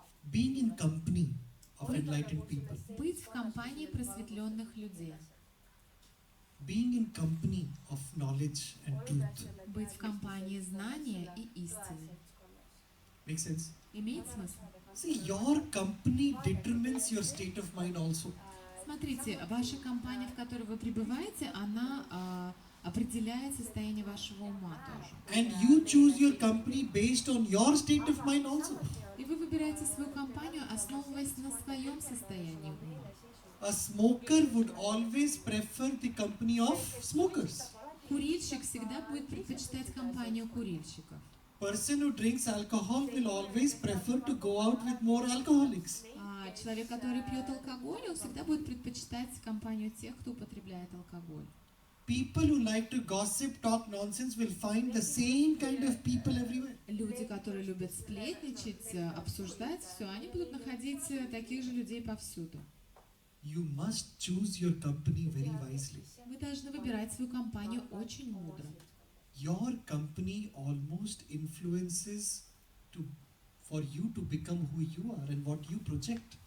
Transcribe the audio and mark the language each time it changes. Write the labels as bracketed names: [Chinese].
[English] Being in company of enlightened people. [Russian] Быть в компании просветленных людей. [English] Being in company of knowledge and truth. [Russian] Быть в компании знания и истины. [English] Makes sense? [Russian] Имеет смысл? [English] See, your company determines your state of mind also. [Russian] Смотрите, ваша компания, в которой вы пребываете, она определяет состояние вашего ума тоже. [English] And you choose your company based on your state of mind also. [Russian] И вы выбираете свою компанию, основываясь на своем состоянии ума. [English] A smoker would always prefer the company of smokers. [Russian] Курильщик всегда будет предпочитать компанию курильщиков. [English] Person who drinks alcohol will always prefer to go out with more alcoholics. [Russian] А человек, который пьет алкоголь, он всегда будет предпочитать компанию тех, кто употребляет алкоголь. [English] People who like to gossip, talk nonsense will find the same kind of people everywhere. [Russian] Люди, которые любят сплетничать, обсуждать все, они будут находить таких же людей повсюду. [English] You must choose your company very wisely. [Russian] Вы должны выбирать свою компанию очень мудро. [English] Your company almost influences for you to become who you are and what you project.